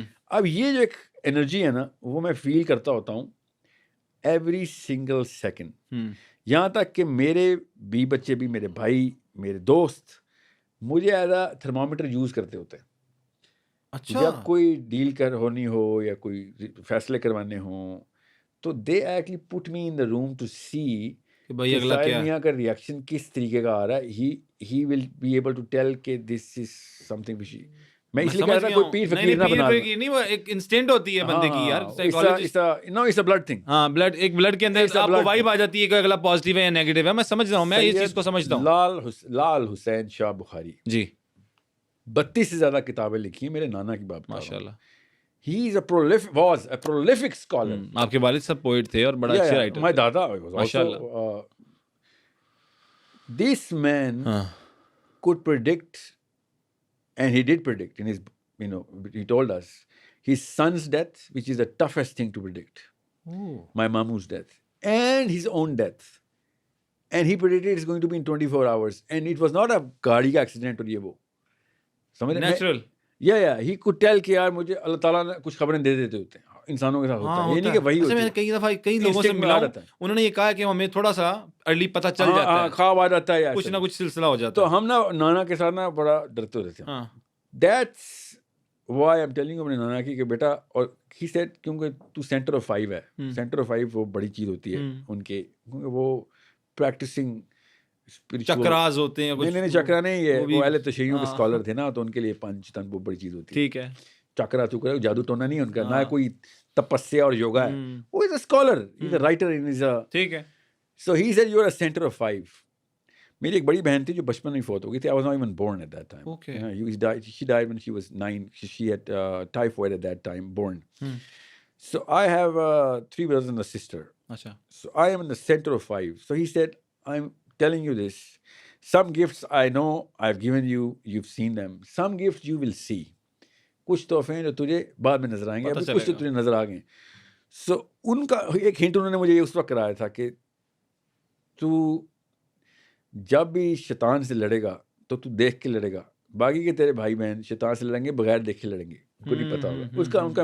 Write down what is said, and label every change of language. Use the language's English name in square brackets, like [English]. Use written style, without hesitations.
[Urdu] اب یہ جو ایک انرجی ہے نا وہ میں فیل کرتا ہوتا ہوں [English] Every single second. [Urdu] یہاں تک کہ میرے بھی بچے بھی، میرے بھائی، میرے دوست مجھے [English] as a thermometer [Urdu] یوز کرتے ہوتے ہیں. اچھا. جب کوئی ڈیل ہونی ہو یا کوئی فیصلے کروانے ہوں تو [English] they actually put me in the room to see [Urdu] کہ بھائی اگلا کیا ہے، میاں کا ریئیکشن کس طریقے کا آ رہا ہے. [English] He will be able to tell کہ this is something fishy. [Urdu] میں اس لیے کہہ رہا تھا کوئی پیر فقیر نہ بنا نہیں، وہ ایک انسٹنٹ ہوتی ہے بندے کی یار. [English] No it's a blood thing. [Urdu] ہاں بلڈ، ایک بلڈ کے اندر آپ کو وائب آ جاتی ہے کہ اگلا پازیٹیو ہے یا نیگیٹو ہے. میں سمجھ رہا ہوں، میں اس چیز کو سمجھتا ہوں. لال حسین شاہ بخاری جی 32 سے زیادہ کتابیں لکھی ہیں میرے نانا کی بات. ماشاء اللہ. [English] He is was a prolific scholar. [Urdu] آپ کے والد صاحب پوئٹ تھے اور بڑا اچھے رائٹر. [English] My dada was [Urdu] ماشاء [English] also. This man could predict, and he did predict in his, he told us his son's death, which is the toughest thing to predict. My mamu's death and his own death. And he predicted it's going to be in 24 hours. And it was not a [Urdu] گاڑی کا accident اور یہ وہ. Natural. [English] He could tell [Urdu] کہ یار مجھے اللہ تعالیٰ نے کچھ خبریں دے دیتے ہوتے ہیں انسانوں کے ساتھ ہوتا ہے. یہ نہیں کہ وہی ہوتا ہے. میں نے کئی دفعہ کئی لوگوں سے ملا ہوں, انہوں نے یہ کہا کہ ہمیں تھوڑا سا ارلی پتہ چل جاتا ہے, خواب آ جاتا ہے, کچھ نہ کچھ سلسلہ ہو جاتا ہے. تو ہم نا نانا کے ساتھ نا بڑا ڈرتے ہوتے تھے. [English] That's why I'm telling you [Urdu] اپنے نانا کی کہ بیٹا, اور he said کیونکہ تو سینٹر آف 5 ہے. سینٹر آف 5 وہ بڑی چیز ہوتی ہے ان کے, کیونکہ وہ پریکٹسنگ چکراز ہوتے ہیں. نہیں چکرا نہیں ہے, وہ اہل تشیعوں کے اسکالر تھے نا, تو ان کے لیے پنچ تن وہ بڑی چیز ہوتی ہے. ٹھیک ہے. چکرا چکرا جادو ٹونا نہیں ہے ان کا, نہ کوئی تپسیا اور یوگا ہے. [English] وہ is a scholar, he is a writer, [Urdu] ٹھیک ہے. [English] So he said you are a centre of 5. [Urdu] میری ایک بڑی بہن تھی جو بچپن میں فوت ہو گئی تھی. [English] I was not even born at that time. Okay. She died when she was 9. She had typhoid at that time, born. So I have 3 brothers and a sister. [Urdu] Acha. [English] So I am in the center of 5. So he said, I'm telling you this. Some gifts I know I've given you, you've seen them. Some gifts you will see. [Urdu] کچھ تحفے ہیں جو تجھے بعد میں نظر آئیں گے, ابھی کچھ تو تجھے نظر آ گئے. سو ان کا ایک ہنٹ انہوں نے مجھے اس وقت کرایا تھا کہ تو جب بھی شیطان سے لڑے گا تو دیکھ کے لڑے گا, باقی کے تیرے بھائی بہن شیطان سے لڑیں گے بغیر دیکھے لڑیں گے, ان کو نہیں پتا ہوگا.